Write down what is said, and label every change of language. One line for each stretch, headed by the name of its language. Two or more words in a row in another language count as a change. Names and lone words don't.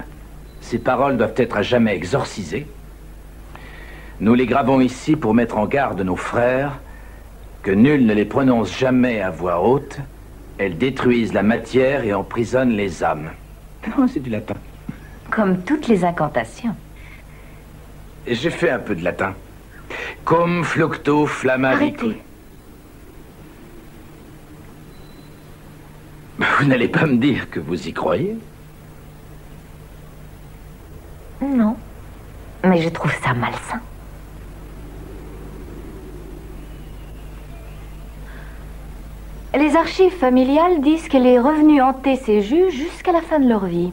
French: Ces paroles doivent être à jamais exorcisées. Nous les gravons ici pour mettre en garde nos frères que nul ne les prononce jamais à voix haute. Elles détruisent la matière et emprisonnent les âmes. Oh, c'est du latin. Comme toutes les incantations. J'ai fait un peu de latin.
Latin: Cum flucto flammarique.
French: Arrêtez. Vous n'allez pas me dire que vous y croyez? Non. Mais je trouve ça malsain. Les archives familiales disent qu'elle est revenue hanter ses jus jusqu'à la fin de leur vie.